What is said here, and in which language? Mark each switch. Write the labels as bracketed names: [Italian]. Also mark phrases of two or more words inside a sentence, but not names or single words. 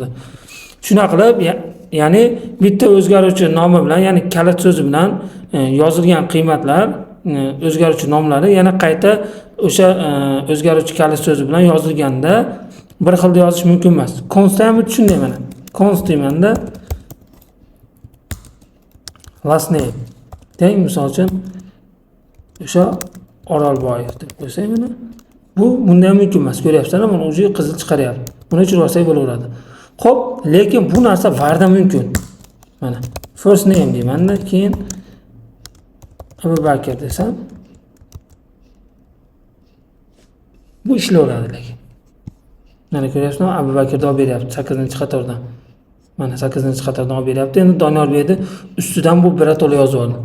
[Uzbek] Shuna qilib, ya'ni bitta o'zgaruvchi nomi bilan, ya'ni kalit so'zi bilan yozilgan qiymatlar, o'zgaruvchi nomlari yana qayta o'sha o'zgaruvchi kalit so'zi bilan yozilganda bir xilda yozish mumkin emas. Const ham shunday mana. Const deymanda [English] last name [Uzbek] teng, misol uchun o'sha Orolboyev deb qo'ysak mana. Bu bunday mumkin emas. Ko'ryapsizlar, mana o'zi qizil chiqaryapti. Buni o'chirib olsak bo'laveradi. Xo'p, lekin bu narsa varda mumkin. Mana [English] first name [Uzbek] deymanda, keyin Abubakir desam, bu ishlayveradi lekin. Mana ko'ryapsizmi, Abubakirni olib beryapti 8-qatordan. Mana 8-qatordan olib beryapti. Endi Doniyorbekni ustidan bu birato'la yozib oldi.